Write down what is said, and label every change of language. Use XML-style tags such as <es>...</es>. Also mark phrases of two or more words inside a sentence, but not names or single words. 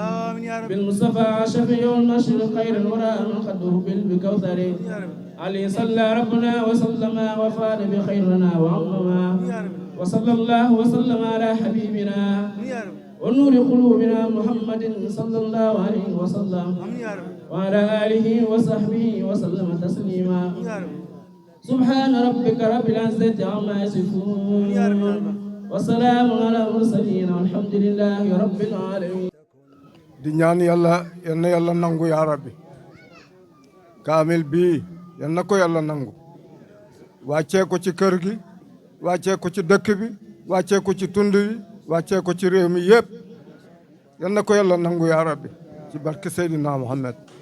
<ar>بالمصطفى شفيع النشر خير الورى من قدره بالكوثر عليه صلى ربنا وسلم وفاد بخيرنا وعمما وصلى الله وسلم على حبيبنا ونور قلوبنا محمد صلى الله عليه وسلم وعلى آله وصحبه وسلم تسليما سبحان ربك رب العزة عما يصفون وسلام على المرسلين والحمد لله رب العالمين</ar> <wo>di ñaan yàlla yal na yàlla nangu</wo> <ar>يا ربي</ar> <wo>kaamil bii yal na ko yàlla nangu wàccee ko ci kër gi wàccee ko ci dëkk bi wàccee ko ci tund bi wàccee ko ci réew mi yëpp yal na ko yàlla nangu</wo> <ar>يا ربي</ar> <wo>ci barke Seydina Muhammad</wo>